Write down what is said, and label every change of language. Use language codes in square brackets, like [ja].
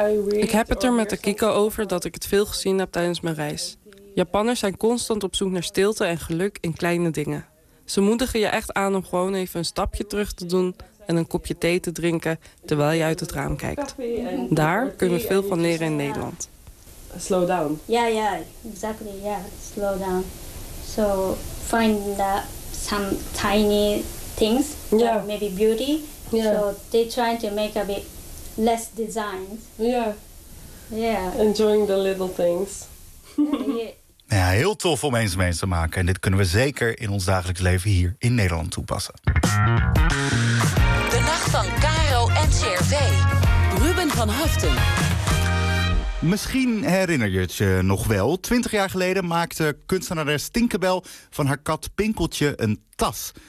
[nl] Ik heb het er met Akiko over dat ik het veel gezien heb tijdens mijn reis. Japanners zijn constant op zoek naar stilte en geluk in kleine dingen. Ze moedigen je echt aan om gewoon even een stapje terug te doen en een kopje thee te drinken terwijl je uit het raam kijkt. Daar kunnen we veel van leren in Nederland. [en] Slow down. Slow down. So find some tiny things, maybe beauty. Yeah. So they're trying to make a bit less designs. Yeah. Enjoying the little things. [nl] Ja, heel tof om eens mee te maken. En dit kunnen we zeker in ons dagelijks leven hier in Nederland toepassen. De nacht van Caro en CRV. Ruben van Haften. Misschien herinner je het je nog wel. 20 jaar geleden maakte kunstenares Tinkerbell van haar kat Pinkeltje een tas.